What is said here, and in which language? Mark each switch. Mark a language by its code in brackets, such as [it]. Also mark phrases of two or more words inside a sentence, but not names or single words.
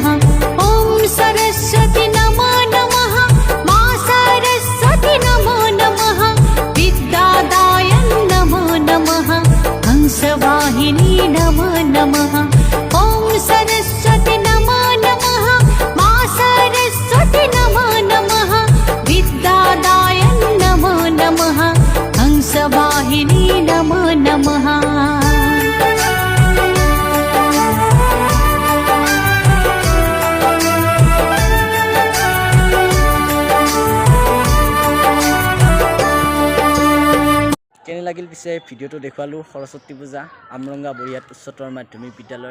[sa] ॐ सरस्वती नमो नमः, मां सरस्वती नमो नमः, विद्यादाय नमो नमः, हंसवाहिनी नमो नमः। ॐ सरस्वती नमो नमः, मां सरस्वती नमो नमः, विद्यादाय नमो नमः, हंसवाहिनी नमो नमः। [as] কেনে লাগিল পিছে ভিডিঅ'টো দেখুৱালোঁ। সৰস্বতী পূজা আমৰঙ্গা বৰিয়াত উচ্চতৰ মাধ্যমিক বিদ্যালয়ৰ।